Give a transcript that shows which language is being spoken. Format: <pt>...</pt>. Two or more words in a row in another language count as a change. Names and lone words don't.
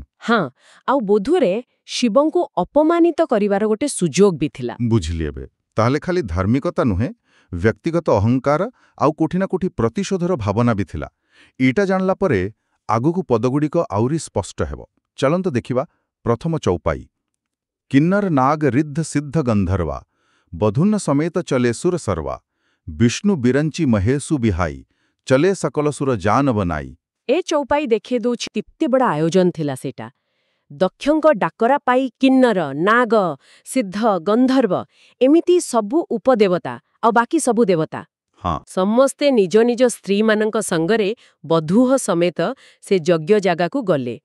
<or>ହଁ ଆଉ ବୋଧହୁଏ ଶିବଙ୍କୁ ଅପମାନିତ କରିବାର ଗୋଟେ ସୁଯୋଗ ବି ଥିଲା। ବୁଝିଲି ଏବେ। ତାହାହେଲେ ଖାଲି ଧାର୍ମିକତା ନୁହେଁ ବ୍ୟକ୍ତିଗତ ଅହଙ୍କାର ଆଉ କୋଠିନା କୋଠି ପ୍ରତିଶୋଧର ଭାବନା ବି ଥିଲା। ଏଇଟା ଜାଣିଲା ପରେ ଆଗକୁ ପଦଗୁଡ଼ିକ ଆହୁରି ସ୍ପଷ୍ଟ ହେବ। ଚାଲନ୍ତୁ ଦେଖିବା ପ୍ରଥମ ଚୌପାଈ।</or> <hi>किन्नर नाग रिद्ध सिद्ध गंधर्वा बधुन समेत चले सुर सर्वा, विष्णु बिरंची महेशु बिहाई, चले सकल सुर जान बनाई।</hi> <or>ଏ ଚୌପାଈ ଦେଖେ ଦେଉଛି ତିପ୍ତେ ବଡ଼ ଆୟୋଜନ ଥିଲା ସେଟା। ଦକ୍ଷଙ୍କ ଡାକରା ପାଇ କିନ୍ନର, ନାଗ, ସିଦ୍ଧ, ଗନ୍ଧର୍ବ ଏମିତି ସବୁ ଉପଦେବତା ଆ ବାକି ସବୁ ଦେବତା ହଁ ସମସ୍ତେ ନିଜ ନିଜ ସ୍ତ୍ରୀ ମାନଙ୍କ ସଙ୍ଗରେ ବଧୂହ ସମେତ ସେ ଯଜ୍ଞ ଜାଗାକୁ ଗଲେ।</or>